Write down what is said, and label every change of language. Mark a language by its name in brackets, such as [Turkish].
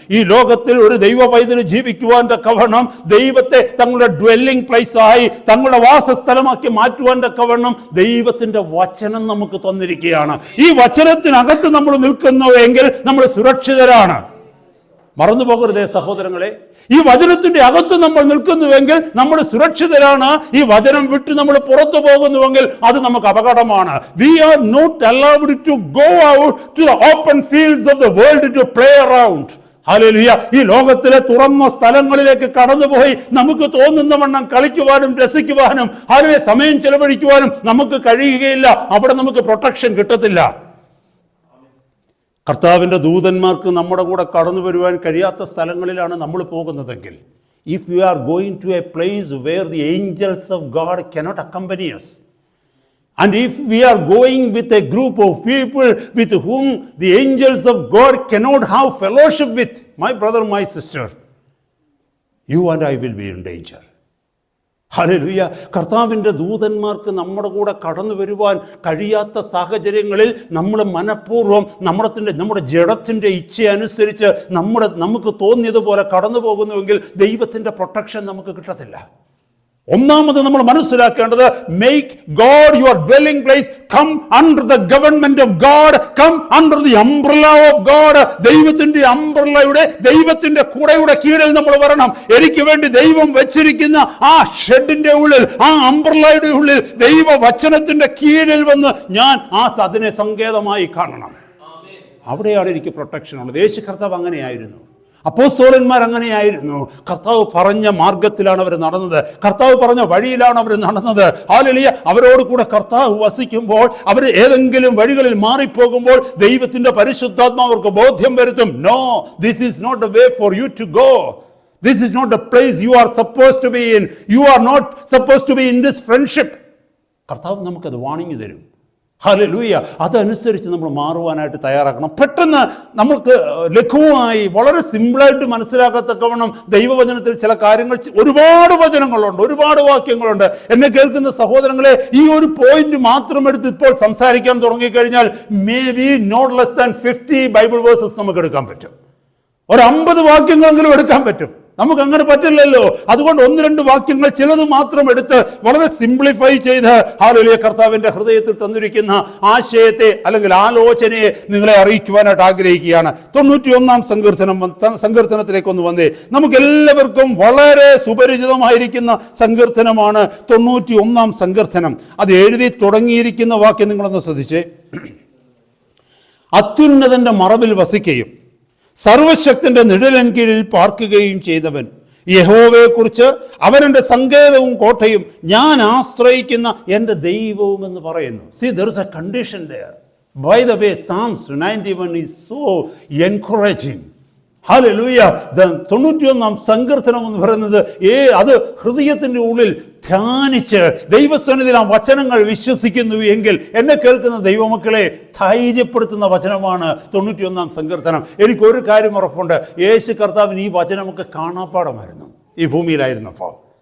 [Malayalam] ഈ ലോകത്തിൽ ഒരു ദൈവ പൈതല് ജീവിക്കുവാൻ തക്കവണ്ണം, ദൈവത്തെ തങ്ങളുടെ ഡ്വെല്ലിംഗ് പ്ലേസ് ആയി തങ്ങളുടെ വാസസ്ഥലമാക്കി മാറ്റുവാൻ തക്കവണ്ണം ദൈവത്തിന്റെ വചനം നമുക്ക് തന്നിരിക്കുകയാണ്. ഈ വചനത്തിനകത്ത് നമ്മൾ നിൽക്കുന്നുവെങ്കിൽ നമ്മൾ സുരക്ഷിതരാണ്. മറന്നു പോകരുതേ സഹോദരങ്ങളെ. ഈ വചനത്തിന്റെ അകത്ത് നമ്മൾ നിൽക്കുന്നുവെങ്കിൽ നമ്മൾ സുരക്ഷിതരാണ്. ഈ വചനം വിട്ട് നമ്മൾ പുറത്തു പോകുന്നുവെങ്കിൽ അത് നമുക്ക് അപകടമാണ്. [English] We are not allowed to go out to the open fields of the world to play around. [Malayalam] Hallelujah. ഈ ലോകത്തിലെ തുറന്ന സ്ഥലങ്ങളിലേക്ക് കടന്നുപോയി നമുക്ക് തോന്നുന്ന വണ്ണം കളിക്കുവാനും രസിക്കുവാനും ഹല്ലേലൂയ സമയം ചെലവഴിക്കുവാനും നമുക്ക് കഴിയുകയില്ല. അവിടെ നമുക്ക് പ്രൊട്ടക്ഷൻ കിട്ടത്തില്ല. കർത്താവിൻ്റെ ദൂതന്മാർക്ക് നമ്മുടെ കൂടെ കടന്നു വരുവാൻ കഴിയാത്ത സ്ഥലങ്ങളിലാണ് നമ്മൾ പോകുന്നതെങ്കിൽ, [English] if we are going to a place where the angels of God cannot accompany us, and if we are going with a group of people with whom the angels of God cannot have fellowship with, my brother, my sister, you and I will be in danger. [Malayalam] Hallelujah. കർത്താവിൻ്റെ ദൂതന്മാർക്ക് നമ്മുടെ കൂടെ കടന്നു വരുവാൻ കഴിയാത്ത സാഹചര്യങ്ങളിൽ നമ്മൾ മനഃപൂർവ്വം നമ്മുടെ ജഡത്തിൻ്റെ ഇച്ഛ അനുസരിച്ച് നമുക്ക് തോന്നിയതുപോലെ കടന്നു പോകുന്നുവെങ്കിൽ ദൈവത്തിൻ്റെ പ്രൊട്ടക്ഷൻ നമുക്ക് കിട്ടത്തില്ല. ഒന്നാമത് നമ്മൾ മനസ്സിലാക്കേണ്ടത്, [English] Make God your dwelling place, come under the government of God, come under the umbrella of God. [Malayalam] ദൈവത്തിന്റെ അംബ്രല്ലയുടെ, ദൈവത്തിന്റെ കുടയുടെ കീഴിൽ നമ്മൾ വരണം. എനിക്ക് വേണ്ടി ദൈവം വെച്ചിരിക്കുന്ന ആ ഷെഡിന്റെ ഉള്ളിൽ, ആ അംബ്രല്ലയുടെ ഉള്ളിൽ, ദൈവ വചനത്തിന്റെ കീഴിൽ വന്ന് ഞാൻ അതിനെ സങ്കേതമായി കാണണം. അവിടെയാണ് എനിക്ക് പ്രൊട്ടക്ഷൻ ഉള്ളത്. യേശു കർത്താവ് അങ്ങനെയായിരുന്നു. അപ്പോസ്തലന്മാർ അങ്ങനെയായിരുന്നു. കർത്താവ് പറഞ്ഞ മാർഗത്തിലാണ് അവർ നടന്നത്. കർത്താവ് പറഞ്ഞ വഴിയിലാണ് അവർ നടന്നത്. ഹല്ലേലൂയ. അവരോട് കൂടെ കർത്താവ് വസിക്കുമ്പോൾ അവർ ഏതെങ്കിലും വഴികളിൽ മാറിപ്പോകുമ്പോൾ ദൈവത്തിന്റെ പരിശുദ്ധാത്മാവ് അവർക്ക് ബോധ്യം വരുത്തും. [English] No, this is not the way for you to go. This is not the place you are supposed to be in. You are not supposed to be in this friendship. [Malayalam] കർത്താവ് നമുക്കത് വാണിംഗ് തരും. Hallelujah. അതനുസരിച്ച് നമ്മൾ മാറുവാനായിട്ട് തയ്യാറാക്കണം. പെട്ടെന്ന് നമ്മൾക്ക് ലഘുവായി വളരെ സിമ്പിളായിട്ട് മനസ്സിലാക്കത്തക്കവണ്ണം ദൈവവചനത്തിൽ ചില കാര്യങ്ങൾ, ഒരുപാട് വചനങ്ങളുണ്ട്, ഒരുപാട് വാക്യങ്ങളുണ്ട്. എന്നെ കേൾക്കുന്ന സഹോദരങ്ങളെ, ഈ ഒരു പോയിന്റ് മാത്രം എടുത്ത് ഇപ്പോൾ സംസാരിക്കാൻ തുടങ്ങിക്കഴിഞ്ഞാൽ [English] may be not less than 50 Bible verses [Malayalam] നമുക്ക് എടുക്കാൻ പറ്റും. ഒരു 50 വാക്യങ്ങളെങ്കിലും എടുക്കാൻ പറ്റും. നമുക്ക് അങ്ങനെ പറ്റില്ലല്ലോ. അതുകൊണ്ട് 1-2 വാക്യങ്ങൾ ചിലത് മാത്രം എടുത്ത് വളരെ സിംപ്ലിഫൈ ചെയ്ത് ഹല്ലേലൂയ കർത്താവിന്റെ ഹൃദയത്തിൽ തന്നിരിക്കുന്ന ആശയത്തെ അല്ലെങ്കിൽ ആലോചനയെ നിങ്ങളെ അറിയിക്കുവാനായിട്ട് ആഗ്രഹിക്കുകയാണ്. 91-ാം സങ്കീർത്തനത്തിലേക്ക് ഒന്ന് വന്നേ. നമുക്ക് എല്ലാവർക്കും വളരെ സുപരിചിതമായിരിക്കുന്ന സങ്കീർത്തനമാണ് 91-ാം സങ്കീർത്തനം. അത് എഴുതി തുടങ്ങിയിരിക്കുന്ന വാക്യം നിങ്ങളൊന്ന് ശ്രദ്ധിച്ചേ. അത്യുന്നതന്റെ മറവിൽ വസിക്കുകയും സർവശക്തന്റെ നിഴലിൻ കീഴിൽ പാർക്കുകയും ചെയ്തവൻ യഹോവയെക്കുറിച്ച് അവൻ എൻ്റെ സങ്കേതവും കോട്ടയും ഞാൻ ആശ്രയിക്കുന്ന എൻ്റെ ദൈവവും എന്ന് പറയുന്നു. [English] See, there is a condition there. By the way, Psalms 91 is so encouraging. [Malayalam] Hallelujah. 91-ാം സങ്കീർത്തനം എന്ന് പറയുന്നത് അത് ഹൃദയത്തിൻ്റെ ഉള്ളിൽ ധ്യാനിച്ച് ദൈവസന്നിധിയിൽ ആ വചനങ്ങൾ വിശ്വസിക്കുന്നു എങ്കിൽ എന്നെ കേൾക്കുന്ന ദൈവമക്കളെ ധൈര്യപ്പെടുത്തുന്ന വചനമാണ് 91-ാം സങ്കീർത്തനം. എനിക്കൊരു കാര്യം ഉറപ്പുണ്ട്, യേശു കർത്താവിന് ഈ വചനമൊക്കെ കാണാപ്പാടമായിരുന്നു ഈ ഭൂമിയിലായിരുന്നപ്പോൾ.